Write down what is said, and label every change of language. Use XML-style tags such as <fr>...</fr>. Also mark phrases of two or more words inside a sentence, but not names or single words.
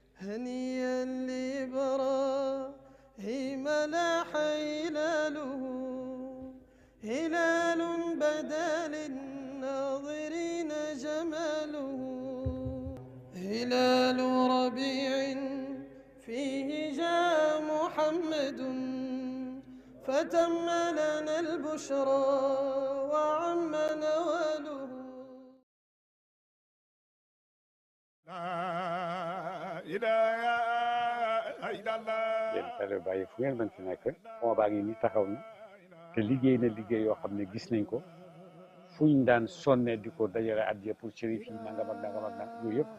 <ar>هنيئا لإبراهيم لاح هلاله هلال بدا للناظرين جماله هلال ربيع فيه جاء محمد فتم لنا البشرى وعم نواله</ar> <wo>yéen télé bàyyi fu ngeen mën ci nekk fond baa ngi nii taxaw na te liggéey na liggéey yoo xam ne gis nañ ko fuñ daan sonne di ko dajale addiya pour shérif yi nangam ak nangam ak nangam yooyu yëpp</wo>